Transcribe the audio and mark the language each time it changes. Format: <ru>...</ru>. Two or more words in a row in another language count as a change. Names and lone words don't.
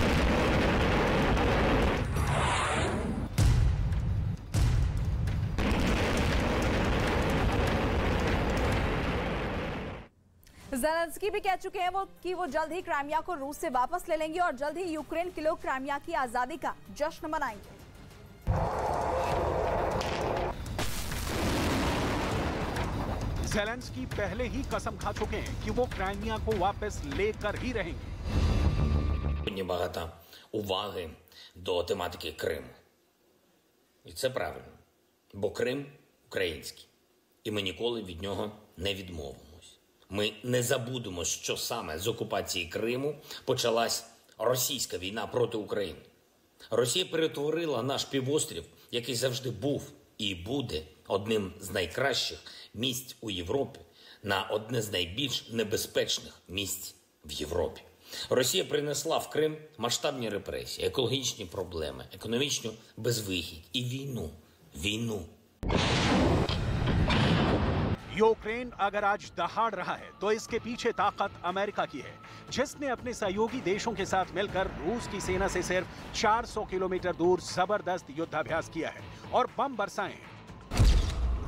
<hi>ज़ेलेंस्की भी कह चुके हैं कि वो जल्द ही क्राइमिया को रूस से वापस ले लेंगे और जल्द ही यूक्रेन के लोग क्राइमिया की आजादी का जश्न मनाएंगे। ज़ेलेंस्की पहले ही कसम खा चुके हैं कि वो क्राइमिया को वापस लेकर ही रहेंगे।</hi> <uk>Багато уваги до тематики Криму. І це правильно. Бо Крим український. І ми ніколи від нього не відмовимось. Ми не забудемо, що саме з окупації Криму почалась російська війна проти України. Росія перетворила наш півострів, який завжди був і буде одним з найкращих місць у Європі, на одне з найбільш небезпечних місць в Європі. Росія принесла в Крим масштабні репресії, екологічні проблеми, економічну безвихідь і війну. Війну.</uk> <hi>यूक्रेन अगर आज दहाड़ रहा है तो इसके पीछे ताकत अमेरिका की है, जिसने अपने सहयोगी देशों के साथ मिलकर रूस की सेना से सिर्फ 400 किलोमीटर दूर जबरदस्त युद्धाभ्यास किया है और बम बरसाए हैं।</hi>